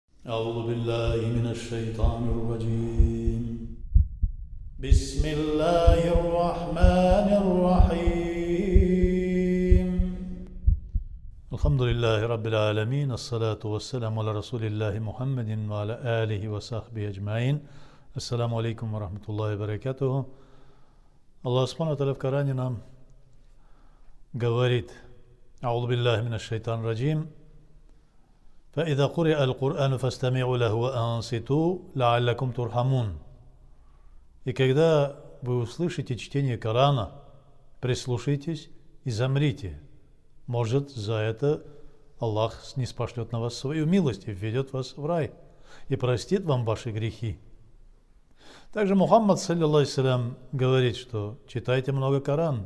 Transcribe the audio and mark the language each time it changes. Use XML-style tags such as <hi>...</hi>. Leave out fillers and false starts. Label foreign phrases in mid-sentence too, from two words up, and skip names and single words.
<ar>أعوذ بالله من الشيطان الرجيم بسم الله الرحمن الرحيم الحمد لله رب العالمين الصلاة والسلام على رسول الله محمد وعلى آله وصحبه أجمعين. السلام عليكم ورحمة الله وبركاته.</ar> <ru>Аллах</ru> <ar>سبحانه وتعالى</ar> <ru>в Коране нам говорит:</ru> <ar>أعوذ بالله من الشيطان الرجيم. فإذا قرئ القرآن فاستمعوا له وأنصتوا لعلكم ترحمون.</ar> <ru>И когда вы услышите чтение Корана, прислушайтесь и замрите. Может, за это Аллах ниспошлет на вас свою милость и введет вас в рай и простит вам ваши грехи. Также Мухаммад,</ru> <ar>صلى الله سلام,</ar> <ru>говорит, что читайте много Коран.</ru>